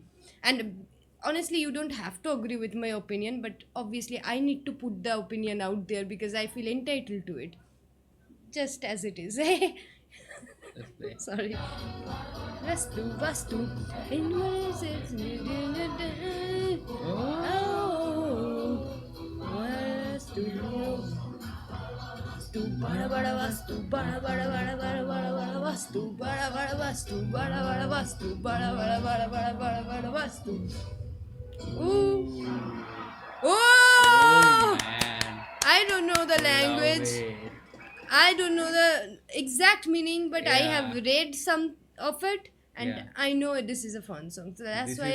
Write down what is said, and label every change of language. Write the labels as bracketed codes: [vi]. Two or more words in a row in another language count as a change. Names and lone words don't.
[en] And honestly, you don't have to agree with my opinion, but obviously I need to put the opinion out there because I feel entitled to it, just as it is. Let's play. Sorry. Vastu, Vastu. In what is it? Oh, Vastu. Vastu, bada bada Vastu, bada bada bada bada bada bada Vastu, bada bada Vastu, bada bada Vastu, bada bada bada bada bada bada Vastu. Ooh. Oh Oh! man. I don't know the language. Love it. I don't know the exact meaning, but I have Yeah. read some of it, and Yeah. I know this is a fun song. So that's This